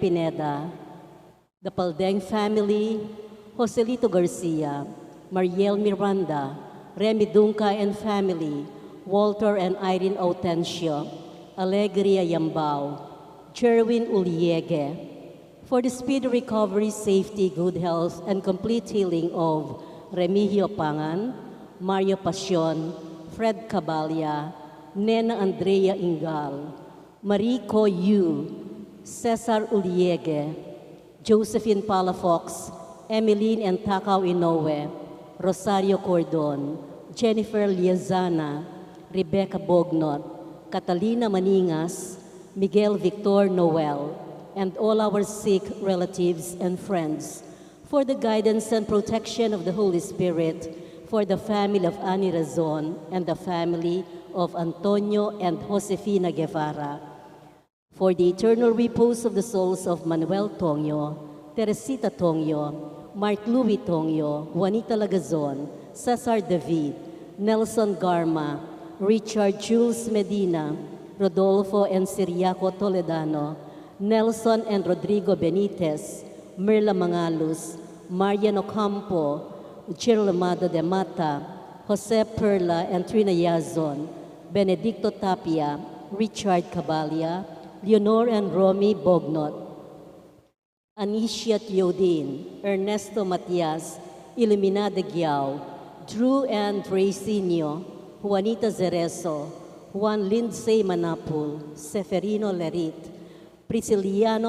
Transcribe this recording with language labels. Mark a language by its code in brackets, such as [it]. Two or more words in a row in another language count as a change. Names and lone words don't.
[en] Pineda, the Paldeng family, Joselito Garcia, Mariel Miranda, Remy Dunca and family, Walter and Irene Autencio, Alegria Yambao, Jerwin Uliege, for the speedy recovery, safety, good health, and complete healing of Remigio Pangan, Mario Pasion, Fred Cabalia, Nena Andrea Ingal, Marico Yu, Cesar Uliege, Josephine Palafox, Emeline and Takao Inoue, Rosario Cordon, Jennifer Liazana, Rebecca Bognot, Catalina Maningas, Miguel Victor Noel, and all our sick relatives and friends, for the guidance and protection of the Holy Spirit, for the family of Ani Razon and the family of Antonio and Josefina Guevara, for the eternal repose of the souls of Manuel Tongyo, Teresita Tongyo, Mark Louis Tongyo, Juanita Lagazon, Cesar David, Nelson Garma, Richard Jules Medina, Rodolfo and Siriaco Toledano, Nelson and Rodrigo Benitez, Mirla Mangalus, Marian Ocampo, Chiro Amado de Mata, Jose Perla and Trina Yazon, Benedicto Tapia, Richard Cabalia, Leonor and Romy Bognot, Anicia Teodin, Ernesto Matias, Ilumina de Giao, Drew and Raycinio, Juanita Zerezo, Juan Lindsay Manapul, Seferino Lerit, Prisciliano